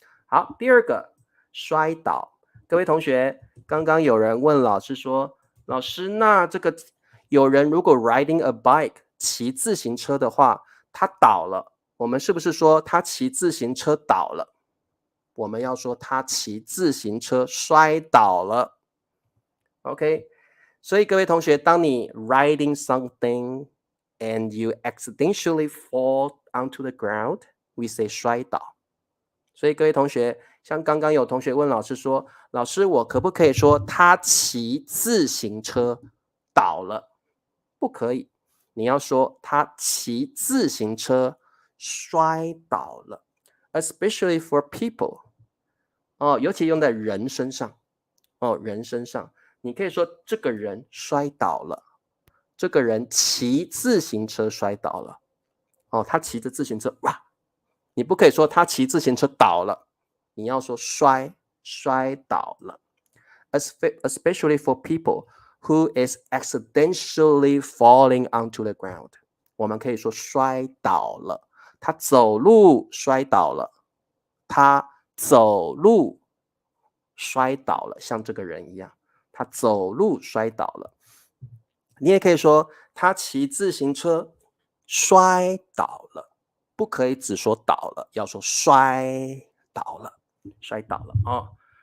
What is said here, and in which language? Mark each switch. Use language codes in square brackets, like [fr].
[zh] 好，第二个摔倒。各位同学，刚刚有人问老师说，老师，那这个有人如果 [en] riding a bike [zh] 骑自行车的话，他倒了，我们是不是说他骑自行车倒了？我们要说他骑自行车摔倒了。 [en] OK， [zh] 所以各位同学，当你 [en] riding something and you accidentally fall onto the ground, we say 摔倒。 [zh] 所以各位同学，像刚刚有同学问老师说，老师，我可不可以说他骑自行车倒了？不可以，你要说他骑自行车摔倒了 ， [en] especially for people。 [zh] 尤其用在人身上。人身上，你可以说这个人摔倒了，这个人骑自行车摔倒了。他骑着自行车，哇！你不可以说他骑自行车倒了，你要说摔倒了。 [en] Especially for people who is accidentally falling onto the ground， [zh] 我们可以说摔倒了。他走路摔倒了，他走路摔倒了，像这个人一样，他走路摔倒了。你也可以说他骑自行车摔倒了，不可以只说倒了，要说摔倒了，摔倒了哦。